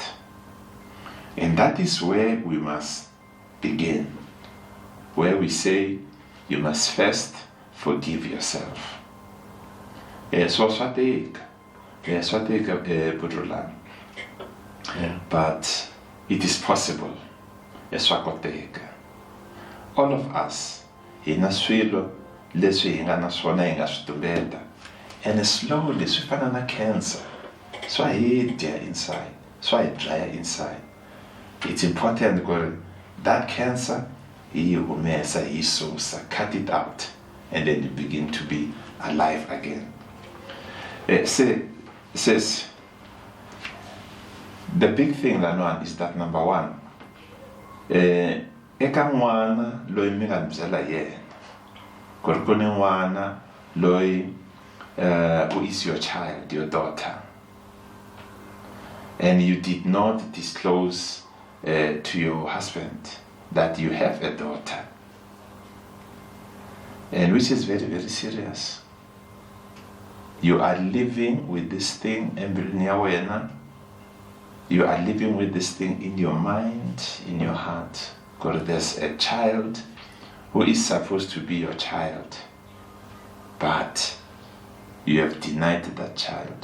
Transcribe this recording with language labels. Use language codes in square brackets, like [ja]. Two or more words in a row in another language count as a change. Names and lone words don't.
[en] And that is where we must begin, where we say you must first forgive yourself. But it is possible. All of us, [ts] hina swilo leswi hi nga na swona hi nga swi tumbeta, [en] and slowly [ts] swi fana na cancer swa hi dya inside, swa hi dlaya inside. [en] It's important that cancer [ts] hi humesa, hi susa, [en] cut it out, and then you begin to be alive again. Says the big thing Lanwan is that number one, [ts] eka n'wana loyi mi nga byela yena ku ri ku ni n'wana loyi [en] who is your child, your daughter, and you did not disclose to your husband that you have a daughter, and which is very, very serious. You are living with this thing, you are living with this thing in your mind, in your heart, because there's a child who is supposed to be your child, but you have denied that child.